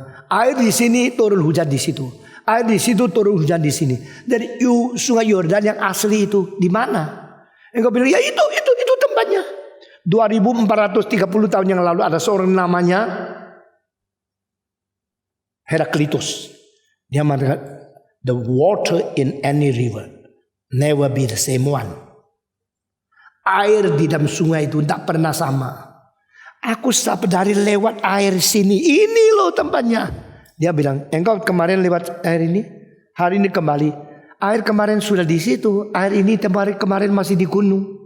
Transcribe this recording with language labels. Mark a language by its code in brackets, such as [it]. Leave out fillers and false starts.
[id] Air di sini turun hujan di situ, air di situ turun hujan di sini. Jadi Sungai Yordan yang asli itu di mana? Engkau bilang ya itu tempatnya. 2430 tahun yang lalu ada seorang namanya Heraklitus. Dia mengatakan [en] the water in any river never be the same one. [id] Air di dalam sungai itu tidak pernah sama. Aku setiap hari lewat air sini. Ini loh tempatnya. Dia bilang, engkau kemarin lewat air ini, hari ini kembali. Air kemarin sudah di situ. Air ini kemarin masih di gunung.